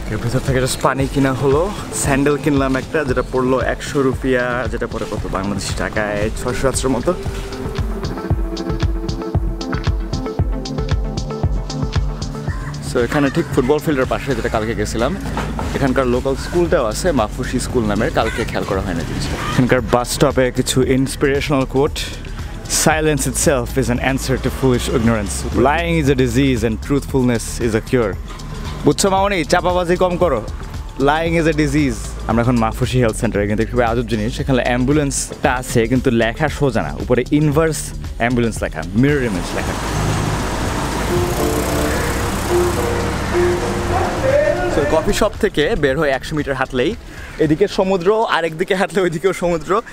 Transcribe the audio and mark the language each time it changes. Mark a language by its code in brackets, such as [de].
[bn] এর ভেতর থেকে জাস্ট পানি কিনা হলো। স্যান্ডেল কিনলাম একটা, যেটা পড়লো 100 রুপিয়া, যেটা পরে কত বাংলাদেশি টাকায় 600-700 মতো। সো এখানে ঠিক ফুটবল ফিল্ডের পাশে, যেটা কালকে গেছিলাম, এখানকার লোকাল স্কুলটাও আছে, মাফুসি স্কুল নামের, কালকে খেয়াল করা হয় না জিনিসটা। এখানকার বাস স্টপে কিছু inspirational coat. [en] Silence itself is an answer to foolish ignorance. Lying is a disease and truthfulness is a cure. [bn] বুঝছো মামনি, চাপাবাজি কম করো। [en] Lying is a disease. [bn] আমরা এখন মাফুসি হেলথ সেন্টারে, কিন্তু খুবই আজব জিনিস, এখানে অ্যাম্বুলেন্সটা আছে কিন্তু লেখা সোজা না, উপরে ইনভার্স অ্যাম্বুলেন্স লেখা, মিরর ইমেজ লেখা। কফি শপ থেকে বের হয়ে 100 মিটার হাঁটলেই এদিকে সমুদ্র, আরেকদিকে হাঁটলে ওইদিকেও সমুদ্র।